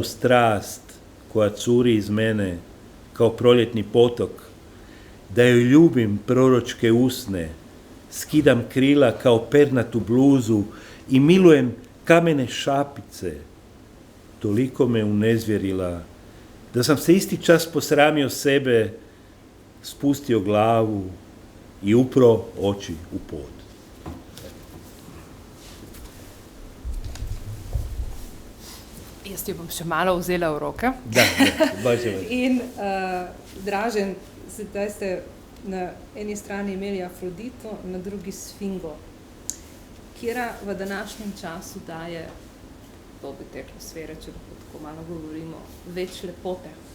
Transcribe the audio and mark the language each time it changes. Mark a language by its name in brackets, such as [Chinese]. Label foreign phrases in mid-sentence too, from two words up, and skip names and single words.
[Croatian] strast koja curi iz mene kao proljetni potok, da joj ljubim proročke usne, skidam krila kao pernatu bluzu i milujem kamene šapice, toliko me unezvjerila da sam se isti čas posramio sebe, spustio glavu i upro oči u pod. [Slovenian] Jaz jo bom še malo vzela v roke. [Croatian] Da, baš je. [Slovenian] In Dražen, zdaj ste na eni strani imeli Afrodito, na drugi Sfingo, kjera v današnjem času daje, to bi teklo sfere, če lahko tako malo govorimo, več lepote.